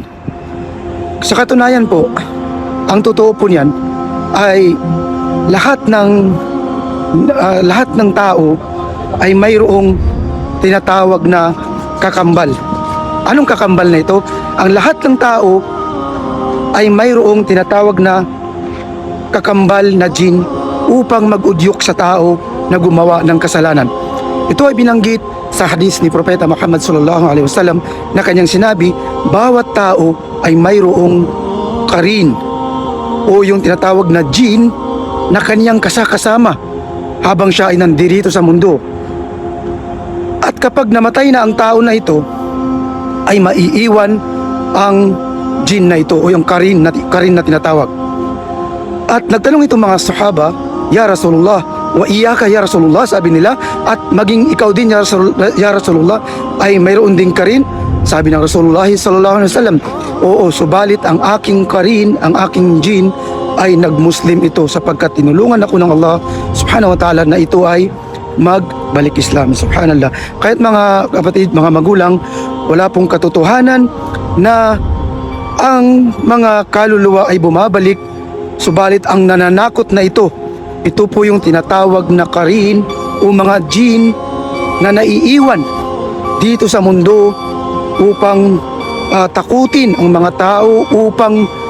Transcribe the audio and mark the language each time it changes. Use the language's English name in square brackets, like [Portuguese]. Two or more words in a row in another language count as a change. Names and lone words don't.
[Filipino] Sa katunayan po, ang totoo po niyan ay lahat ng tao ay mayroong tinatawag na kakambal. Anong kakambal na ito? Ang lahat ng tao ay mayroong tinatawag na kakambal na jin upang mag-udyok sa tao na gumawa ng kasalanan. Ito ay binanggit sa hadis ni Propeta Muhammad [Arabic] صلى الله عليه وسلم [Filipino] na kanyang sinabi, bawat tao ay mayroong karin o yung tinatawag na jin na kanyang kasama habang siya ay nandirito sa mundo. At kapag namatay na ang tao na ito, ay maiiwan ang jin na ito o yung karin na tinatawag. At nagtanong itong mga sahaba, [Arabic] يا رسول الله، وإياك يا رسول الله, [Filipino] sabi nila, at maging ikaw din [Arabic] يا رسول الله, [Filipino] ay mayroon ding karin? Sabi ng Rasulullah [Arabic] صلى الله عليه وسلم, [Filipino] oo, subalit ang aking karin, ang aking jin ay nagmuslim ito, sapagkat tinulungan ako ng Allah [Arabic] سبحانه وتعالى [Filipino] na ito ay magbalik Islam. Subhanallah. Kahit mga kapatid, mga magulang, wala pong katotohanan na ang mga kaluluwa ay bumabalik, subalit ang nananakot na ito po yung tinatawag na karin o mga jin na naiiwan dito sa mundo upang takutin ang mga tao, upang